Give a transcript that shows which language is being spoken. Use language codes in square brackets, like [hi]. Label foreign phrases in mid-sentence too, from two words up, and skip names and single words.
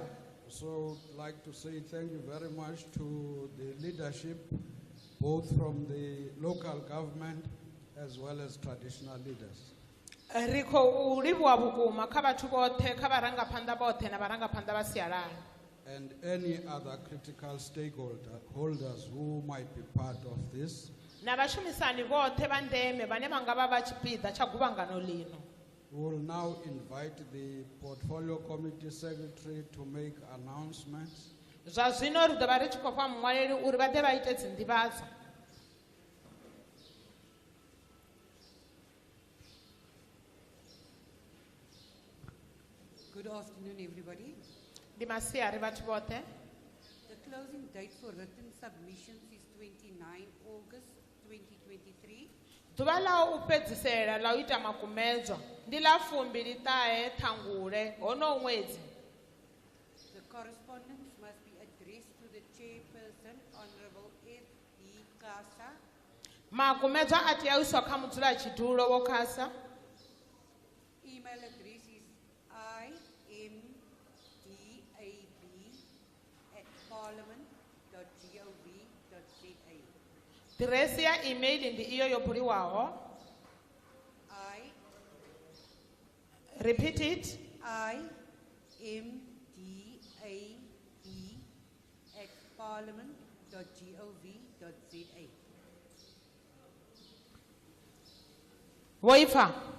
[en] So I'd like to say thank you very much to the leadership, both from the local government as well as traditional leaders. [ve] Ri khou livhuwa vhukuma kha vhathu vhoṱhe kha vharangaphanḓa vhoṱhe na vharangaphanḓa vha sialala. [en] And any other critical stakeholders who might be part of this. [ve] Na vhashumisani vhoṱhe vha ndeme vhane vha nga vha vha tshipiḓa tsha guvhangano lino. [en] We will now invite the Portfolio Committee Secretary to make announcements. [ve] Zwa zwino ri ḓo vha ri tshi khou fha muṅwaleli uri vha ḓe vha ite dzinḓivhadzo. [en] Good afternoon, everybody. [ve] Ndi masiari vhathu vhoṱhe. [en] The closing date for written submissions is 29 August 2023. [ve] Ḓuvha ḽa u fhedzisela ḽa u ita makumedzwa ndi ḽa 29 Ṱhangule honoho ṅwedzi. [en] The correspondence must be addressed to the chairperson, Honorable F.D. Kasa. [ve] Makumedzwa a tea u iswa kha mudzulatshidulo Vho Kasa. [en] Email address is imdab@parliament.gov.za. [ve] Diresi ya email ndi iyo yo buliwaho. [en] Repeat it. imdab@parliament.gov.za. Voifa.